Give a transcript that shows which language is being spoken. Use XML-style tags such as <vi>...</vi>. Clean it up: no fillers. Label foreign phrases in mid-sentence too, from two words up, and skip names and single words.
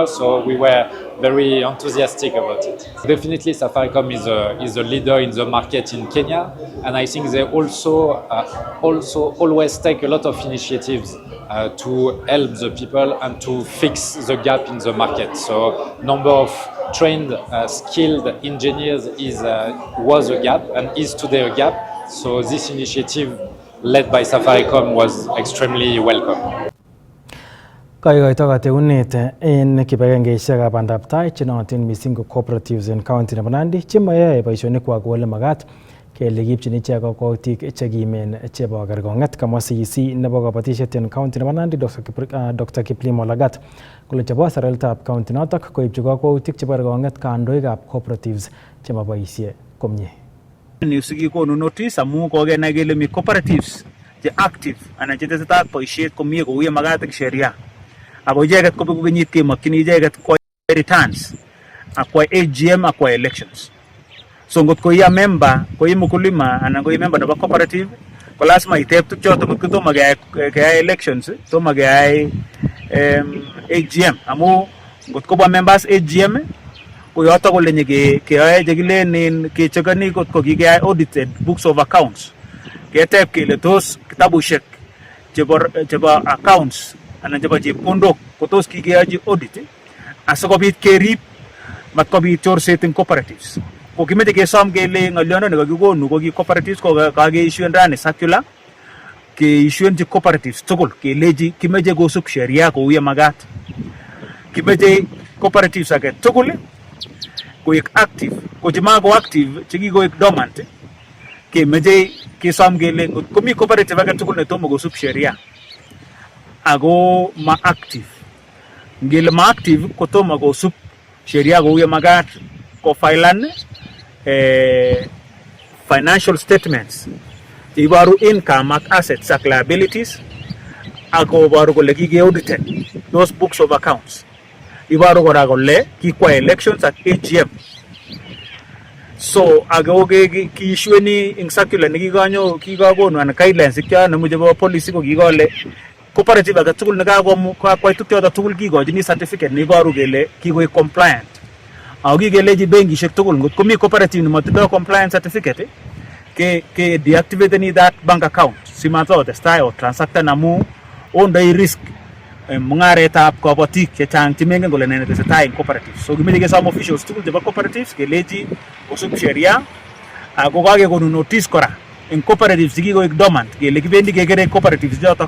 <en>So we were very enthusiastic about it. Definitely Safaricom is a leader in the market in Kenya, and I think they also always take a lot of initiatives to help the people and to fix the gap in the market. So number of trained, skilled engineers was a gap and is today a gap. So this initiative led by Safaricom was extremely welcome.</en> <kln>Kaikoito kateunet en kibagengeisiekab bandab tai chenootin missing ko cooperatives en county nebo Nandi chemoyoe boisionikwak kou ole magat kele kipchin ichek kokwoutik chekimen chebo kerkong'et. Kamwa CEC nebo kabatisiet en county nebo Nandi Dr. Kiplimo Lagat kole chebo serkalitab county notok koibchi kokwoutik chebo kerkong'et kandoikab cooperatives chemoboisie komie. Ni sikikonu notice amu kokenai kele mi cooperatives che active anan chetesetai ak boisiet komie kou ye magat ak sheria. Ako icheket kobeku kenyit kemokyini icheket koyai returns akwai AGM akwai elections. So ngot ko ia member ko i mkulima anan ko i member nebo cooperative ko lazima iteb tuk choto ngot ko tomo keyai elections tomo keyai AGM amu ngot ko ba</kln> <en>members AGM</en> <kln>ko yoto kole keyoe chekilen kechekani kot ko kikeyai</kln> <en>audited books of accounts</en> <kln>keteb kele tos kitabushek chebo accounts anan chebo chepkondok ko tos kikeyochi audit asikobit kerib matkobit chorset en cooperatives. Ko kimeche kesom kele ng'olyondo nekakikonu ko ki cooperatives ko kakeissuen rani circular keissuenchi cooperatives tugul kelechi kimeche kosup sheria kou ye magat. Kimeche cooperatives age tugul koek active, ko chemako active chekikoek dormant kemeche kesom kele ngot komi cooperative age tugul netomo kosup sheria ako ma active. Ngele ma active kotomo kosup sheria kou ye magat ko filean</kln> <en>financial statements</en> <kln>ibaru income ak assets ak liabilities ako baru kole kike</kln> <en>audited those books of accounts</en> <kln>ibaru kora kole kikwa elections ak AGM. So ako kiissueni ing circular kikakonu an guidelines ikya nemu chebo policy ko kikole cooperative age tugul nekakwai tuk choto tugul kikochini certificate neibaru kele kikoek compliant. Ako kikelechi benkishek tugul ngot komi cooperative nemotindoi</kln> <en>compliance certificate</en> <kln>ke</kln> <en>deactivate that bank account</en> <kln>simatotestai o transacten amu ondoi risk mung'aretab kabatik chechang chemengen kole ne netesetai en cooperatives. So kimeche kesom officials tugul chebo cooperatives kelechi kosup sheria ako kakekonu notice kora en cooperatives chekikoek dormant kele kibendi kekere cooperatives chotok.</kln>